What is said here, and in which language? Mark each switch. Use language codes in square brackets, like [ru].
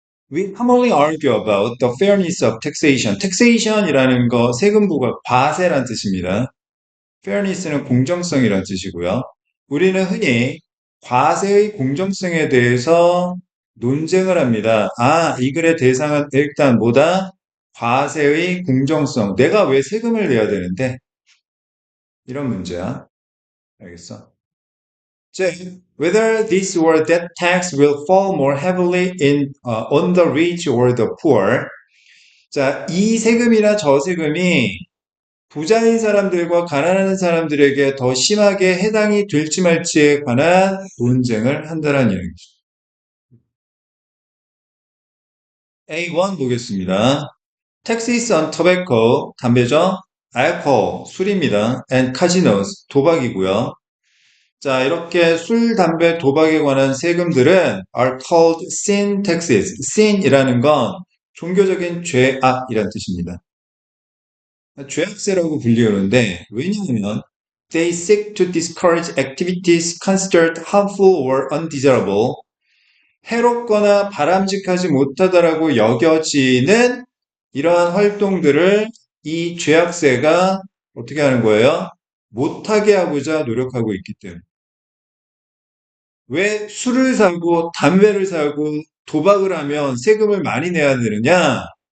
[en] We commonly argue about the fairness of taxation. [ko] taxation이라는 거 세금부가 과세란 뜻입니다. fairness는 공정성이란 뜻이고요. 우리는 흔히 과세의 공정성에 대해서 논쟁을 합니다. 아, 이 글의 대상은 일단 뭐다? 과세의 공정성. 내가 왜 세금을 내야 되는데? 이런 문제야. 알겠어? 즉, [en] whether this or that tax will fall more heavily on the rich or the poor. [ko] 자, 이 세금이나 저 세금이 부자인 사람들과 가난한 사람들에게 더 심하게 해당이 될지 말지에 관한 논쟁을 한다는 이야기죠. A1 보겠습니다. [en] Taxes on tobacco, [ko] 담배죠? alcohol, 술입니다. [en] and casinos, [ko] 도박이고요. 자, 이렇게 술, 담배, 도박에 관한 세금들은 [en] are called sin taxes. [ko] sin이라는 건 종교적인 죄악이라는 뜻입니다. 죄악세라고 불리우는데 왜냐하면 [en] they seek to discourage activities considered harmful or undesirable. [ko] 해롭거나 바람직하지 못하다라고 여겨지는 이러한 활동들을 이 죄악세가 어떻게 하는 거예요? 못하게 하고자 노력하고 있기 때문에. 왜 술을 사고 담배를 사고 도박을 하면 세금을 많이 내야 되느냐?